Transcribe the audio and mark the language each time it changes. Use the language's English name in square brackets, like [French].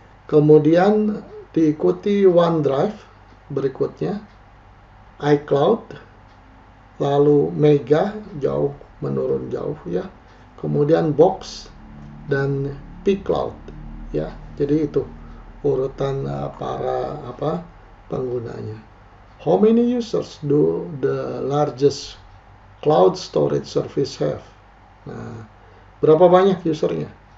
[Indonesian] Kemudian diikuti OneDrive berikutnya, iCloud, lalu Mega menurun jauh ya, kemudian Box dan pCloud ya. Jadi itu urutan para penggunanya. [English] How many users do the largest cloud storage service have? [Indonesian] Nah, berapa banyak usernya?